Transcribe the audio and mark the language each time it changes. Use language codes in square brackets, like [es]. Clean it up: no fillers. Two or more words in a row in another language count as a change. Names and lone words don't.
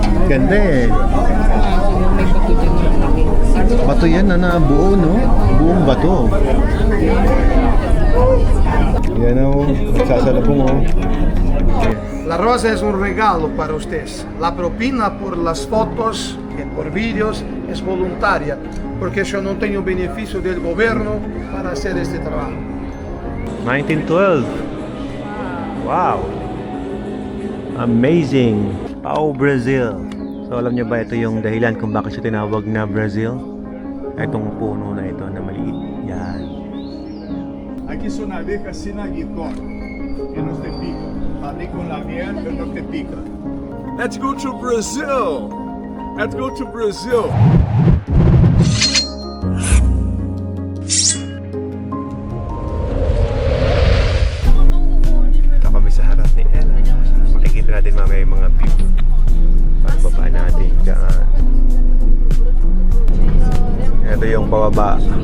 [tl] Ganda eh. May bato dyan na malaki. Bato yan na buo, no? Buong bato. Yan o, nagsasalubong o. [es] La rosa es un regalo para ustedes. La propina por las fotos y por vídeos es voluntaria, porque yo no tengo beneficio del gobierno para hacer este trabajo. 1912. [en] Wow. Amazing. Pau, Brazil. [tl] So alam niyo ba ito yung dahilan kung bakit siya tinawag na Brazil? Itong puno na ito na maliit. Yan. [es] Aquí son abejas sin aguijón, que no te pican. Aquí con la miel, que no te pica. [en] Let's go to Brazil. Let's go to Brazil. [tl] Ito kami sa harap ni Ella. Makikita natin mamaya yung mga view. Pagbaba natin dyan. Ito yung pababa.